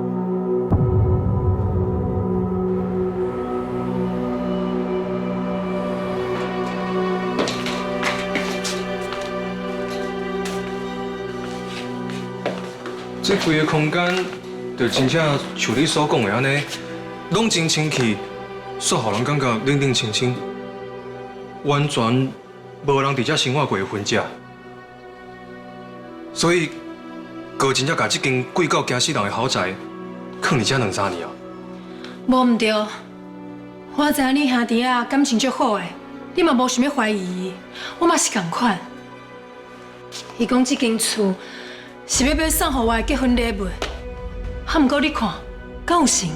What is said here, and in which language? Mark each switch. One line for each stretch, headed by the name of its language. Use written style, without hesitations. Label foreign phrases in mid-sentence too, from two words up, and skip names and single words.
Min Nan Chinese: 这规个空间，就真正像你所讲的安尼，拢真清气。煞互人感觉冷冷清清，完全无人伫遮生活过的痕迹。所以，哥真正把这间贵到惊死人的豪宅放伫遮2、3年啊。无毋对，我知影你兄弟啊感情足好的，你嘛无想要怀疑伊，我嘛是共款。伊讲这间厝是要送互我的结婚礼物，啊，毋过你看，敢有成？